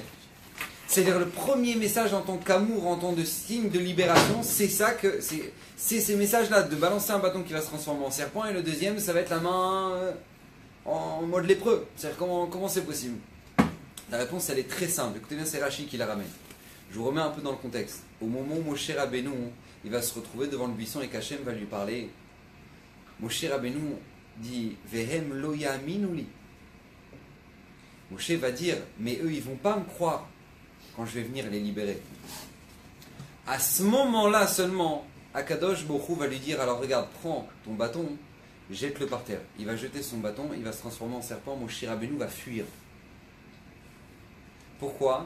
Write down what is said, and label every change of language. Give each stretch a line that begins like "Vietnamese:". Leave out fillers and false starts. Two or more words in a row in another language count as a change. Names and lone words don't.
French: C'est-à-dire le premier message en tant qu'amour, en tant que signe de libération, c'est ça que c'est ces messages-là, de balancer un bâton qui va se transformer en serpent, et le deuxième, ça va être la main en mode lépreux. C'est-à-dire comment c'est possible? La réponse, elle est très simple. Écoutez bien, c'est Rashi qui la ramène. Je vous remets un peu dans le contexte. Au moment où Moshe Rabbeinu, il va se retrouver devant le buisson et qu'Hachem va lui parler, Moshe Rabbeinu dit «
Hebrew: והם לא יאמינו לי ».
French: Moshe va dire « Mais eux, ils vont pas me croire quand je vais venir les libérer ». À ce moment-là seulement,
Hebrew: הקדוש ברוך הוא
French: va lui dire « Alors regarde, prends ton bâton, jette-le par terre ». Il va jeter son bâton, il va se transformer en serpent, Moshe Rabbeinu va fuir. Pourquoi?